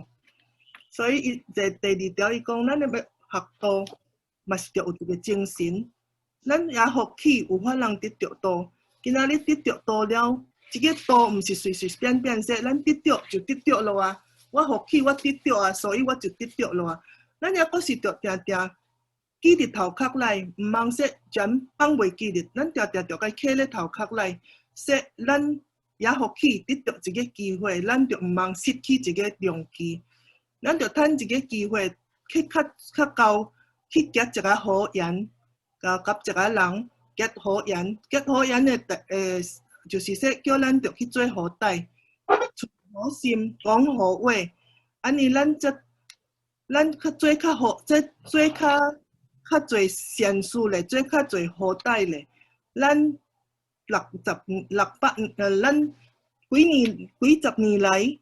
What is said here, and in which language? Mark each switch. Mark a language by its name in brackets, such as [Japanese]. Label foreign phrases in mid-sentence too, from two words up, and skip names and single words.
[Min Nan Chinese] 所以伊第二条伊讲，咱要学道，嘛是着有一个精神，咱也福气有法通得着道。今仔日得着道了，这个道毋是随随便便说，咱得着就得着了啊。我福气我得着啊，所以我就得着了啊。咱也阁是着定定记伫头壳内，毋通说全放袂记哩。咱定定着该刻咧头壳内，说咱也福气得着一个机会，咱就毋通失去一个良机。咱就趁一个机会去较高，去结一个好缘，甲一个人结好缘，结好缘的就是说叫咱着去做好歹，出好心，讲好话，安尼咱较做较好，做较侪善事咧，做较侪好歹咧，咱咱几十年来。